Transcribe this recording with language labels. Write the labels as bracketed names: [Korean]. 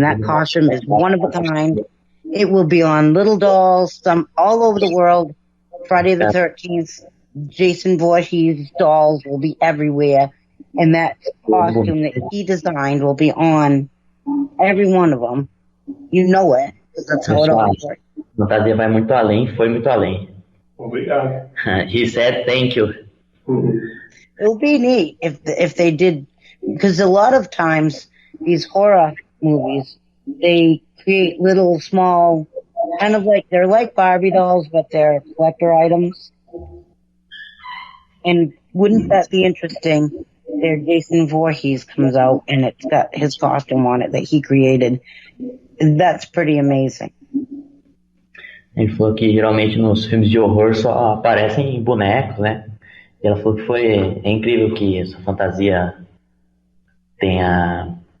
[English] That costume is one of a kind. It will be on little dolls, all over the world. Friday the 13th, Jason Voorhees dolls will be everywhere. And that costume that he designed will be on every one of them. You know it. That's how it all works. [Portuguese] Fantasia vai muito além, foi muito além. Obrigado. [English] He said thank you. It would be neat if they did, because a lot of times these horror movies, they create little small, kind of like, they're like Barbie dolls, but they're collector items. And wouldn't that be interesting? There, Jason Voorhees comes out and it's got his costume on it that he created. That's pretty amazing. [Portuguese] Ele falou que geralmente nos filmes de horror só aparecem bonecos, né? E ela falou que é incrível que essa fantasia tenha...